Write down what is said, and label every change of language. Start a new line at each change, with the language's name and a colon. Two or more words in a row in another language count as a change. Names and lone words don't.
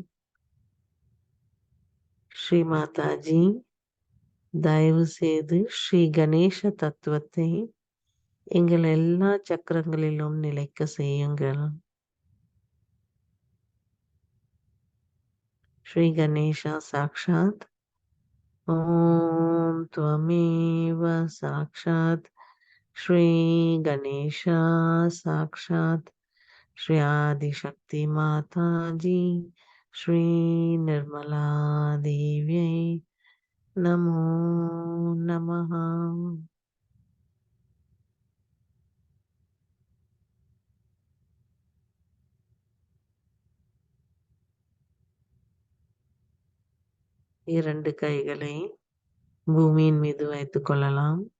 Tamil: ஸ்ரீ மாதாஜி, தயவு செய்து ஸ்ரீ கணேச தத்துவத்தை எங்கள் எல்லா சக்கரங்களிலும் நிலைக்க செய்யுங்கள்.
Sanskrit: श्री गणेशा साक्षात् ओम् त्वमेव साक्षात् श्री गणेशा साक्षात् श्री आदिशक्ति माता जी श्री निर्मला देव्यै नमो नमः.
Tamil: இரண்டு கைகளை பூமியின் மீது வைத்துக் கொள்ளலாம்.